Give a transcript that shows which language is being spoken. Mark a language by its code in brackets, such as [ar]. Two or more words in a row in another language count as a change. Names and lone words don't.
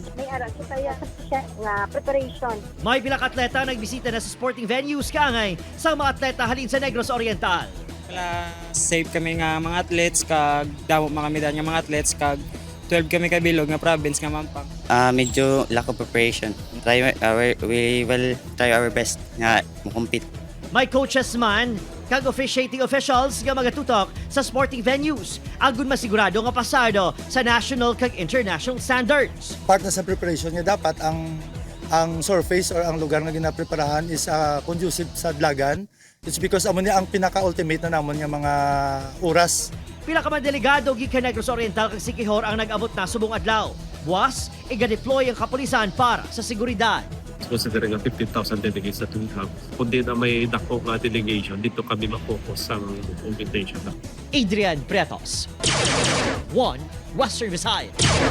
[hil] May ara siya nga preparation. May bilang atleta nagbisita na sa sporting venues kaangay sa mga atleta halin sa Negros Oriental. Safe kami nga mga athletes kag damo mga medalya mga athletes kag 12 kami kabilog nga province nga Mampang. [en] Medyo lack of preparation. We will try our best [hil] nga mo-compete. May coaches man kag officiating officials nga magatutok sa sporting venues agon masigurado nga pasado sa national kag [en] international standards. [hil] Part na sa preparation niya dapat ang surface or ang lugar na ginapreparahan [en] is conducive [hil] sa dlagan. [en] It's because [hil] amo niya ang pinaka-ultimate na namon nga mga oras. Pila ka man delegado gikan Negros Oriental kag Siquijor ang nag-abot na subong adlaw. Buwas, iga-deploy ang kapulisan para sa seguridad. [en] Considering ang 15,000 delegates that we have, [hil] kundi na may dako nga delegation, dito kami mapokus ang invitation. Adrian Pretos, 1 Western Visayas.